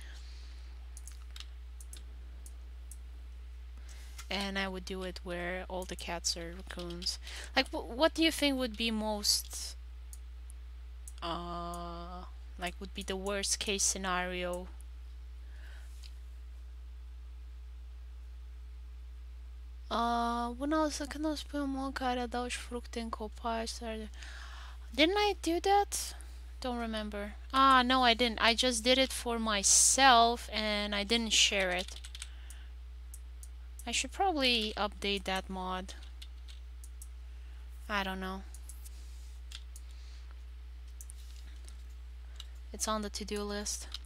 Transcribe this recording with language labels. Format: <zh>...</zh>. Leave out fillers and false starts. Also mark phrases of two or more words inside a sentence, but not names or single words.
<en>And I would do it where all the cats are raccoons. Like, what do you think would be most, like, would be the worst case scenario? When I was</en> <ro>când o spui mă care adaugi fructe în copaci,</ro> <en>didn't I do that? Don't remember. Ah, no, I didn't. I just did it for myself and I didn't share it. I should probably update that mod. I don't know. It's on the to-do list.</en>